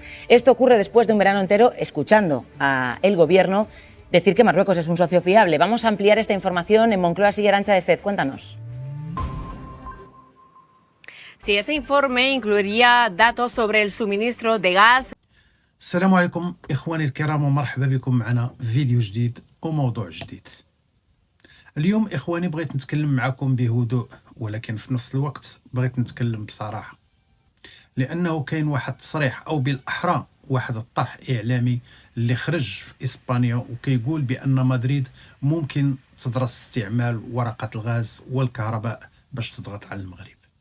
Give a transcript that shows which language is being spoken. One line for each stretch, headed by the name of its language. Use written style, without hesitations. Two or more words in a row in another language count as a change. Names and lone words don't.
Spanish: Esto ocurre después de un verano entero escuchando al Gobierno decir que Marruecos es un socio fiable. Vamos a ampliar esta información en Moncloa. Sigue Arantxa de Fez. Cuéntanos. Sí, ese informe incluiría datos sobre el suministro de gas.
Arabic: السلام عليكم إخواني الكرام ومرحبا بكم معنا فيديو جديد وموضوع جديد. اليوم إخواني بغيت نتكلم معكم بهدوء، ولكن في نفس الوقت بغيت نتكلم بصراحة، لأنه كاين واحد التصريح أو بالأحرى واحد الطرح إعلامي اللي خرج في إسبانيا وكيقول بأن مدريد ممكن تدرس استعمال ورقة الغاز والكهرباء باش تضغط على المغرب.